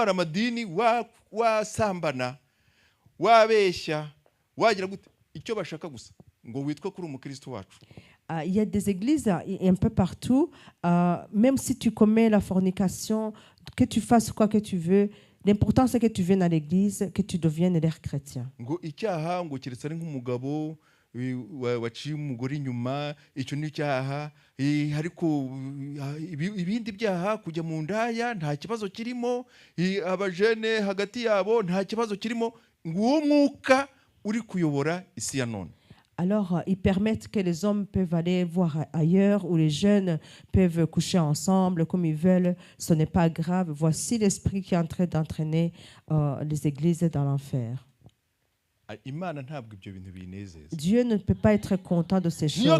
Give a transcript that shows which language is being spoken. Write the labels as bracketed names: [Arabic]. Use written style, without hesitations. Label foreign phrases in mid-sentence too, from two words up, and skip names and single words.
[French] Il y a des églises un peu partout, même si tu commets la fornication, que tu fasses quoi que tu veux, l'important c'est que tu viennes à l'église, que tu deviennes l'air chrétien. [Kinyarwanda] waciye umugore inyuma icyo ni cyaha ariko ibindi byaha kujya mu ndaya nta kibazo kirimo abajene hagati yabo nta kibazo kirimo nguwo mwuka uri kuyobora isi ya none. [French] Alors, ils permettent que les hommes peuvent aller voir ailleurs, où les jeunes peuvent coucher ensemble comme ils veulent. Ce n'est pas grave. Voici l'esprit qui est en train d'entraîner les églises dans l'enfer. Dieu ne peut pas être content de ces choses.